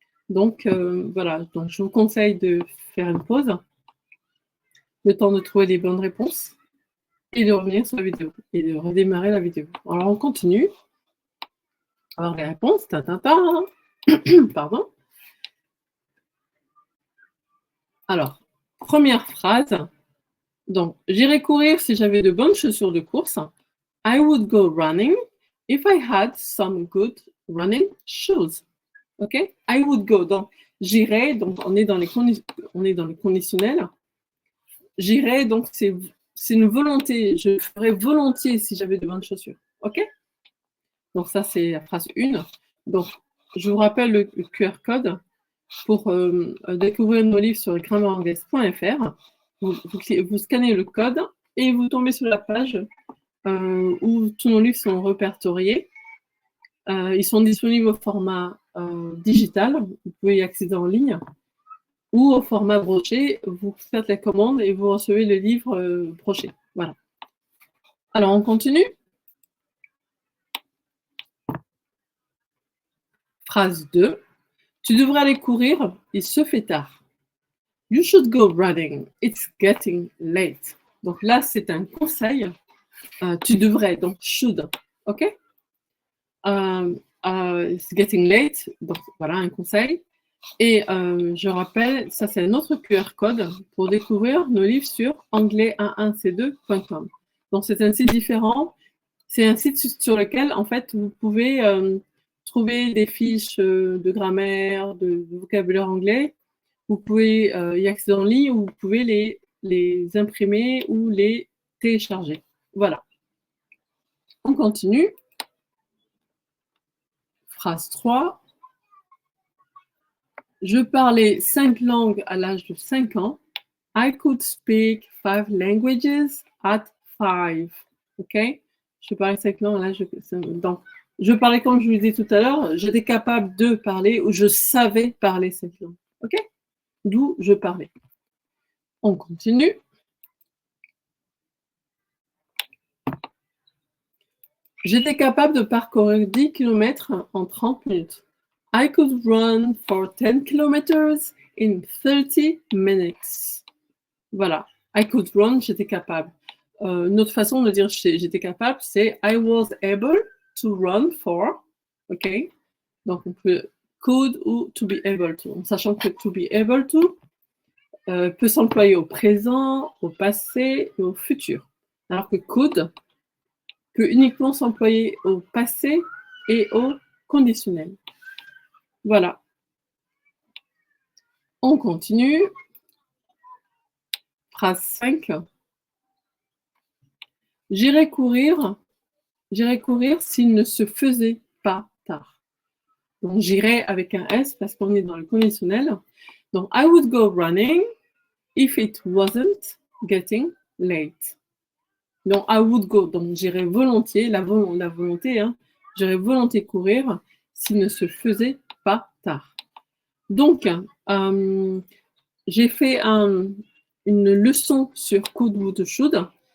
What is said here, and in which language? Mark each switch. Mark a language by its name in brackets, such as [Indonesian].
[French] Donc, voilà. Donc, je vous conseille de faire une pause, le temps de trouver les bonnes réponses et de revenir sur la vidéo et de redémarrer la vidéo. Alors, on continue. Alors, les réponses, pardon. Alors, première phrase. Donc, j'irai courir si j'avais de bonnes chaussures de course. [English] I would go running if I had some good running shoes. OK? I would go. [French] Donc, j'irai. Donc, on est dans les conditionnels. J'irai. Donc, c'est une volonté. Je ferais volontiers si j'avais de bonnes chaussures. OK? Donc, ça, c'est la phrase 1. Donc, je vous rappelle le QR code pour découvrir nos livres sur grammairanglaise.fr. Vous scannez le code et vous tombez sur la page où tous nos livres sont répertoriés. Ils sont disponibles au format digital, vous pouvez y accéder en ligne, ou au format broché, vous faites la commande et vous recevez le livre broché. Voilà. Alors, on continue. Phrase 2. Tu devrais aller courir, il se fait tard. [English] You should go running, it's getting late. [French] Donc là, c'est un conseil. Tu devrais, donc should. OK? [English] It's getting late. [French] Donc voilà, un conseil. Et je rappelle, ça c'est un autre QR code pour découvrir nos livres sur anglais11c2.com. Donc c'est un site différent. C'est un site sur lequel, en fait, vous pouvez trouver des fiches de grammaire, de vocabulaire anglais. Vous pouvez y accéder en ligne ou vous pouvez les imprimer ou les télécharger. Voilà. On continue. Phrase 3. Je parlais 5 langues à l'âge de 5 ans. [English] I could speak 5 languages at 5. OK? [French] Je parlais 5 langues à l'âge de 5 ans. Donc, je parlais, comme je vous l'ai dit tout à l'heure, j'étais capable de parler ou je savais parler 5 langues. OK? D'où je parlais. On continue. J'étais capable de parcourir 10 km en 30 minutes. [English] I could run for 10 kilometers in 30 minutes. [French] Voilà. [English] I could run, [French] j'étais capable. Une autre façon de dire j'étais capable, c'est [English] I was able to run for. [French] OK? Donc, on peut could ou to be able to. En sachant que to be able to peut s'employer au présent, au passé et au futur. Alors que could peut uniquement s'employer au passé et au conditionnel. Voilà. On continue. Phrase 5. J'irai courir s'il ne se faisait pas tard. Donc, j'irai avec un S parce qu'on est dans le conditionnel. [English] Donc, I would go running if it wasn't getting late. Donc, I would go. [French] Donc, j'irai volontiers, la volonté, hein, j'irai volontiers courir s'il ne se faisait pas tard. Donc, j'ai fait une leçon sur could, would, should.